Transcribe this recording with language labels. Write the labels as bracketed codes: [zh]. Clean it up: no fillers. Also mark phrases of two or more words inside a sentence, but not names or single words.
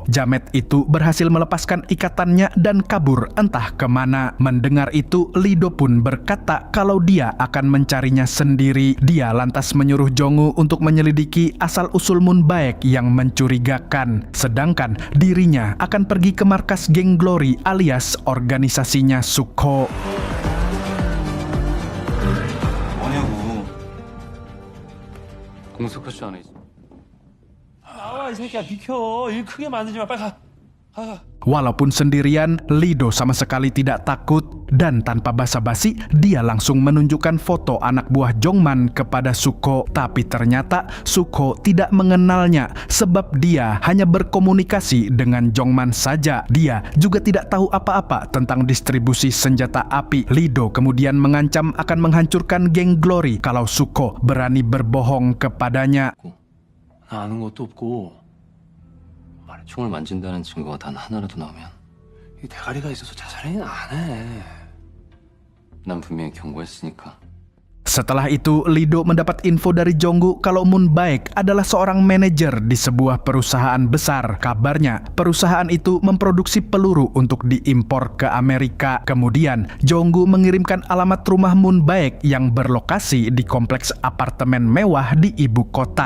[id] Jamet itu berhasil melepaskan ikatannya dan kabur entah kemana. Mendengar itu, Lido pun berkata kalau dia akan mencarinya sendiri. Dia lantas menyuruh Jonggu untuk menyelidiki asal-usul Moon Baek yang mencurigakan. Sedangkan dirinya akan pergi ke markas geng Glory alias organisasinya Sukho. [ko] 공석하지 않아 있어. 나와 이 새끼야 비켜. 일 크게 만들지 마. 빨리 가. 가. [id] Walaupun sendirian, Lido sama sekali tidak takut dan tanpa basa-basi dia langsung menunjukkan foto anak buah Jongman kepada Sukho. Tapi ternyata Sukho tidak mengenalnya sebab dia hanya berkomunikasi dengan Jongman saja. Dia juga tidak tahu apa-apa tentang distribusi senjata api. Lido kemudian mengancam akan menghancurkan geng Glory kalau Sukho berani berbohong kepadanya. [ko] 나 아는 것도 없고 만약 총을 만진다는 증거가 단 하나라도 나오면 이 대가리가 있어서 자살행위는 안 해. 난 분명히 경고했으니까. [id] Setelah itu, Lido mendapat info dari Jonggu kalau Moon Baek adalah seorang manajer di sebuah perusahaan besar. Kabarnya, perusahaan itu memproduksi peluru untuk diimpor ke Amerika. Kemudian, Jonggu mengirimkan alamat rumah Moon Baek yang berlokasi di kompleks apartemen mewah di ibu kota.